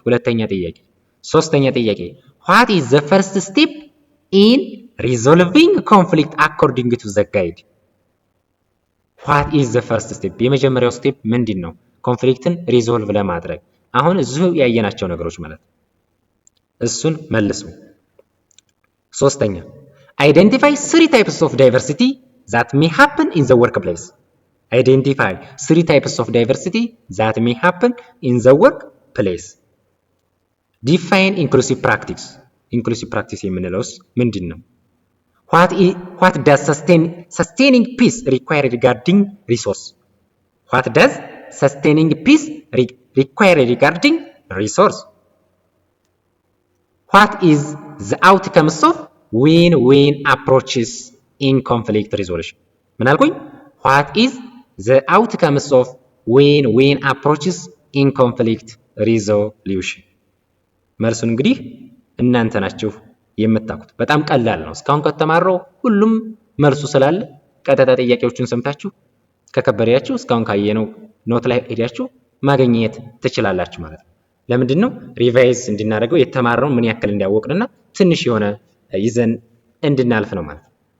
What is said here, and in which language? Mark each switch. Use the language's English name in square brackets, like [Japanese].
[Amharic] ሁለተኛ ጥያቄ። ሶስተኛ ጥያቄ [English] What is the first step in resolving conflict according to the guide? What is the first step? [Amharic] የመጀመሪያው ስቴፕ ምንድን ነው? [English] ኮንፍሊክትን ሪዞልቭ [Amharic] ለማድረግ አሁን እዚሁ ያየናቸው ነገሮች ማለት ነው። እሱን መልሱ። ሶስተኛ [English] Identify 3 types of diversity that may happen in the workplace. Identify 3 types of diversity that may happen in the workplace. Define inclusive practice. [Amharic] Inclusive practice የምንለውስ ምንድን ነው? [English] What does sustaining peace require regarding resource? What does sustaining peace require regarding resource? What is the outcomes of win-win approaches in conflict resolution? [Amharic] ምን አልኩኝ? [English] What is the outcomes of win-win approaches in conflict resolution? [Amharic] መልሱን እንግዲህ እናንተ ናችሁ የምታውቁት። በጣም ቀላል ነው። እስካሁን ከተማረው ሁሉም መልሱ ስላለ ቀጥታ ጥያቄዎችን ሰምታችሁ ከከበዳችሁ እስካሁን ካየነው ኖት ላይ ሄዳችሁ ማግኘት ትችላላችሁ ማለት ነው። ለምንድን ነው ሪቫይዝ እንድናደርገው የተማረው ምን ያክል እንዲያወቅንና ትንሽ የሆነ ይዘን እንድናልፍ ነው ማለት ነው።